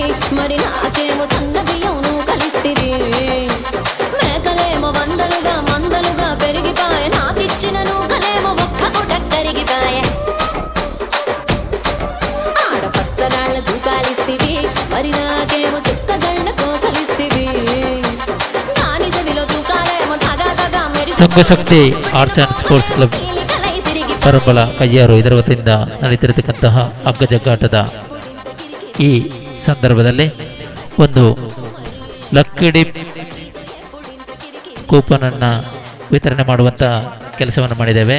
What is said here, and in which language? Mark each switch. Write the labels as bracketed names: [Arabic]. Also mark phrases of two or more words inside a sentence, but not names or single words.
[Telugu] మరి నాకేమో సన్న బియ్యం నువ్వు కలిస్తివి మేకలేమో మందలుగా పెరిగిపాయ నాకిచ్చిన నూకలేమో ఒక్క పూట కరిగిపాయ ఆడపచ్చరాళ్ళ తూకాలిస్తివి మరి నాకేమో చుక్కగళ్ళ కోకలిస్తివి దాని చెవిలో తూకాలేమో తగా మెరిసి [Kannada] ಸಂಘಶಕ್ತಿ ಆರ್ಟ್ಸ್ ಆ್ಯಂಡ್ ಸ್ಪೋರ್ಟ್ಸ್ ಕ್ಲಬ್ ಪರಂಬಲ ಕಯ್ಯಾರು ಇದರ ವತಿಯಿಂದ ನಡೀತಿರತಕ್ಕಂತಹ ಹಗ್ಗಜಗ್ಗಾಟದ ಈ ಸಂದರ್ಭದಲ್ಲಿ ಒಂದು ಲಕ್ಕಿಡಿ ಕೂಪನನ್ನು ವಿತರಣೆ ಮಾಡುವಂಥ ಕೆಲಸವನ್ನು ಮಾಡಿದ್ದೇವೆ.